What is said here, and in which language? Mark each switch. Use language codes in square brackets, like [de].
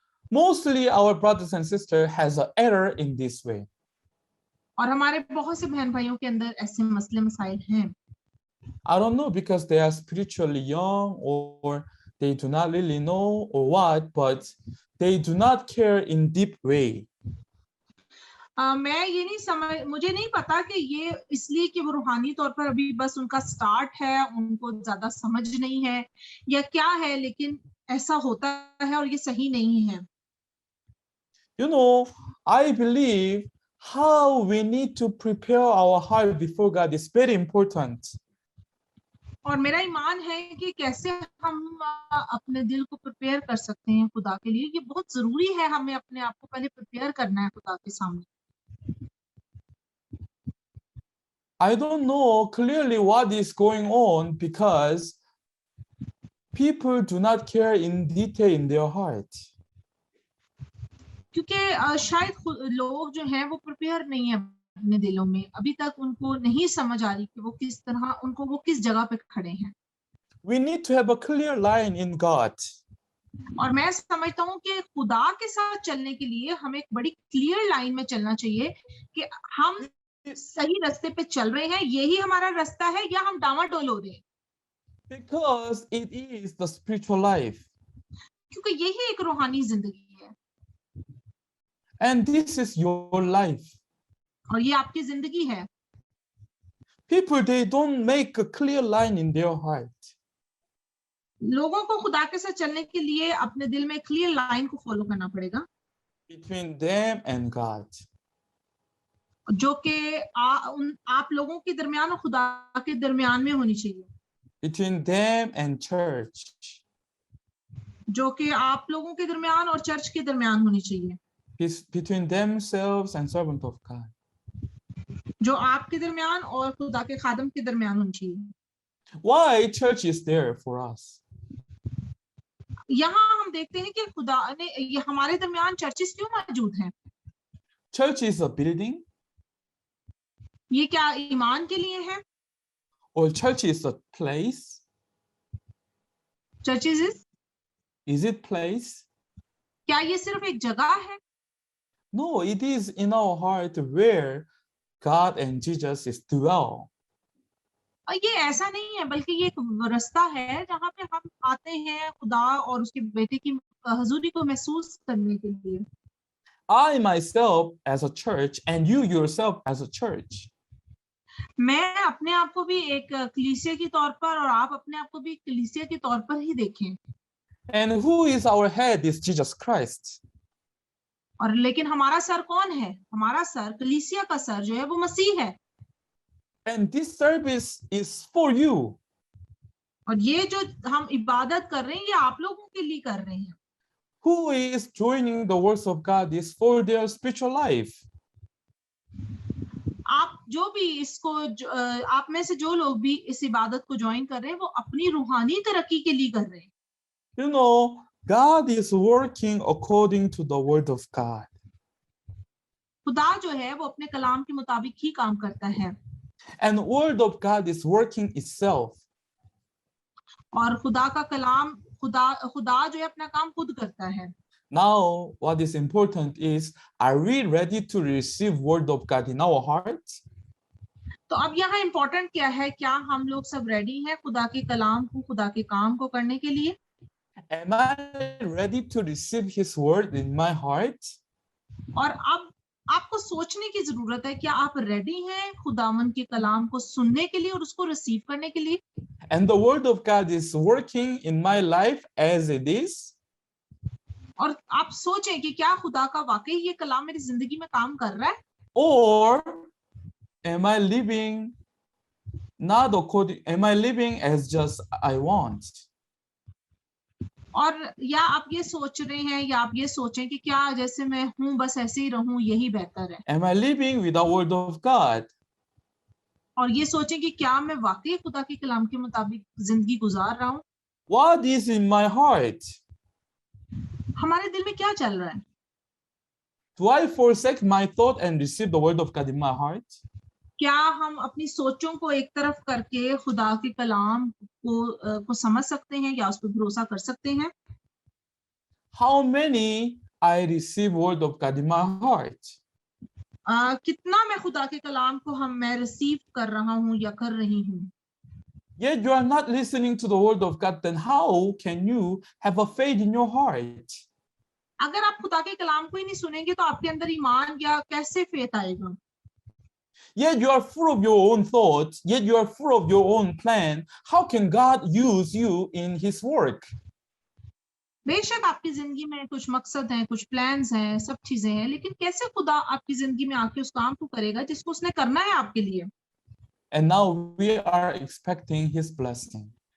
[en] Mostly our brothers and sisters has an error in this way. [hi] और हमारे बहुत से बहन भाइयों के अंदर ऐसे मसले मसाइल हैं. [en] I don't know because they are spiritually young or they do not really know or what, but they do not care in deep way. [hi] मैं ये नहीं समझ, मुझे नहीं पता कि ये इसलिए कि वो रूहानी तौर पर अभी बस उनका स्टार्ट है, उनको ज्यादा समझ नहीं है या क्या है, लेकिन ऐसा होता है और ये सही नहीं है. [en] You know, I believe how we need to prepare our heart before God is very important. [hi] और मेरा ईमान है कि कैसे हम अपने दिल को प्रिपेयर कर सकते हैं खुदा के लिए. ये बहुत जरूरी है, हमें अपने आप को पहले प्रिपेयर करना है खुदा के सामने. [en] I don't know clearly what is going on because people do not care in detail in their heart. [hi] क्योंकि शायद लोग जो हैं वो प्रिपेयर नहीं है अपने दिलों में. अभी तक उनको नहीं समझ आ रही कि वो किस तरह वो किस जगह पे खड़े हैं. [en] We need to have a clear line in God. [hi] और मैं समझता हूँ कि खुदा के साथ चलने के लिए हमें एक बड़ी क्लियर लाइन में चलना चाहिए कि हम सही रास्ते पे चल रहे हैं, यही हमारा रास्ता है, या हम डामाडोल हो रहे हैं. [en] Because it is the spiritual life. [hi] क्योंकि यही एक रूहानी जिंदगी है. [en] And this is your life. [hi] और ये आपकी जिंदगी है. [en] People, they don't make a clear line in their heart. [hi] लोगों को खुदा के साथ चलने के लिए अपने दिल में क्लियर लाइन को फॉलो करना पड़ेगा. [en] Between them and God. [hi] जो कि आप लोगों के दरमियान और खुदा के दरमियान में होनी चाहिए, [en] between them and church, [hi] जो कि आप लोगों के दरमियान और चर्च के दरमियान होनी चाहिए, [en] between themselves and servant of God. [hi] जो आपके दरमियान और खुदा के खादम के दरमियान होनी चाहिए. [en] Why church is there for us? [hi] यहाँ हम देखते हैं कि खुदा ने ये हमारे दरमियान चर्चेस क्यों मौजूद हैं. [en] Church is a building, [hi] ये क्या ईमान के लिए है? [en] or church is a place? [hi] Churches [en] Is it place? [hi] क्या ये सिर्फ एक जगह है? [en] No, it is in our heart where God and Jesus is dwell. [hi] और ये ऐसा नहीं है, बल्कि ये एक रास्ता है जहाँ पे हम आते हैं खुदा और उसके बेटे की हजूरी को महसूस करने के लिए. [en] I myself as a church and you yourself as a church. [hi] मैं अपने आप को भी एक कलीसिया के तौर पर और आप अपने आप को भी कलीसिया के तौर पर ही देखें. [en] And who is our head is Jesus Christ. [hi] और लेकिन हमारा सर कौन है? हमारा सर, कलीसिया का सर जो है वो मसीह है. [en] And this service is for you. [hi] और ये जो हम इबादत कर रहे हैं ये आप लोगों के लिए कर रहे हैं. [en] Who is joining the works of God is for their spiritual life. [hi] आप जो भी इसको आप में से जो लोग भी इस इबादत को ज्वाइन कर रहे हैं वो अपनी रूहानी तरक्की के लिए कर रहे हैं. [en] You know, God is working according to the word of God. [hi] खुदा जो है वो अपने कलाम के मुताबिक ही काम करता है. [en] And the word of God is working itself. [hi] और खुदा का कलाम खुदा जो है अपना काम खुद करता है. [en] Now, what is important is, are we ready to receive word of God in our hearts? [hi] तो अब यहाँ इम्पोर्टेंट क्या है? क्या हम लोग सब रेडी हैं खुदा के कलाम को, खुदा के काम को करने के लिए? [en] Am I ready to receive his word in my heart? [hi] और अब आपको सोचने की जरूरत है, क्या आप रेडी हैं खुदावन के कलाम को सुनने के लिए और उसको रिसीव करने के लिए? [en] And the word of God is working in my life as it is? [hi] और आप सोचें कि क्या खुदा का वाकई ये कलाम मेरी जिंदगी में काम कर रहा है? [en] Or am I living not according, am I living as just I want? [hi] और या आप ये सोच रहे हैं या आप ये सोचें कि क्या जैसे मैं हूं बस ऐसे ही रहूं यही बेहतर है? [en] Am I living with the word of God? [hi] और ये सोचें कि क्या मैं वाकई खुदा के कलाम के मुताबिक जिंदगी गुजार रहा हूं? [en] What is in my heart? [hi] हमारे दिल में क्या चल रहा है? [en] Do I forsake my thought and receive the word of God in my heart? [hi] क्या हम अपनी सोचों को एक तरफ करके खुदा के कलाम को समझ सकते हैं या उस पर भरोसा कर सकते हैं? [en] How many I receive word of God in my heart? [hi] कितना मैं खुदा के कलाम को मैं रिसीव कर रहा हूं या कर रही हूं? [en] Yet you are not listening to the word of God, then how can you have a faith in your heart? [hi] अगर आप खुदा के कलाम को ही नहीं सुनेंगे तो आपके अंदर ईमान या कैसे फेथ आएगा? [en] Yet you are full of your own thoughts, yet you are full of your own plan. How can God use you in his work? [hi] बेशक आपकी जिंदगी में कुछ मकसद हैं, कुछ प्लान्स हैं, सब चीजें हैं, लेकिन कैसे खुदा आपकी जिंदगी में आके उस काम को करेगा जिसको उसने करना है आपके लिए? [en] And now we are expecting his blessing.